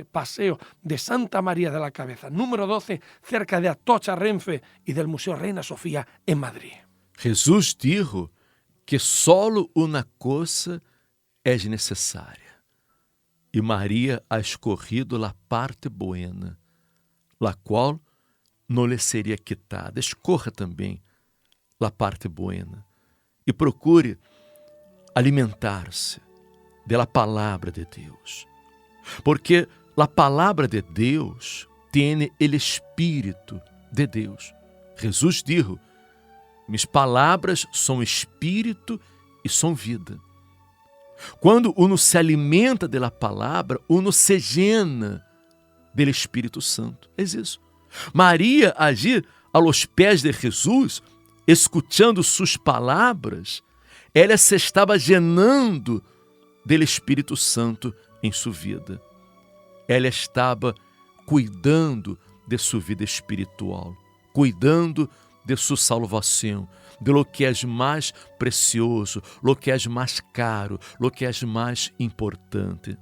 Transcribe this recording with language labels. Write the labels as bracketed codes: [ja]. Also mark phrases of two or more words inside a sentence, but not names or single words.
[es] Paseo de Santa María de la Cabeza, número 12, cerca de Atocha Renfe y del Museo Reina Sofía en Madrid. Jesús dijo que solo una cosa es necesaria. [pt] E Maria ha escorrido a parte buena, la qual não lhe seria quitada. Escorra também a parte buena e procure alimentar-se da palavra de Deus, porque a palavra de Deus tem o Espírito de Deus. Jesus disse: "Mis palavras são espírito e são vida." Quando uno se alimenta da palavra, [es] uno se llena [pt] do Espírito Santo. É isso. Maria, [es] allí a los [pt] pés de Jesus, escutando suas palavras, ela se estava llenando do Espírito Santo em sua vida. Ela estava cuidando de sua vida espiritual, cuidando de sua salvação, [es] de lo que [pt] é mais precioso, [es] lo que [pt] é mais caro, lo que é mais importante.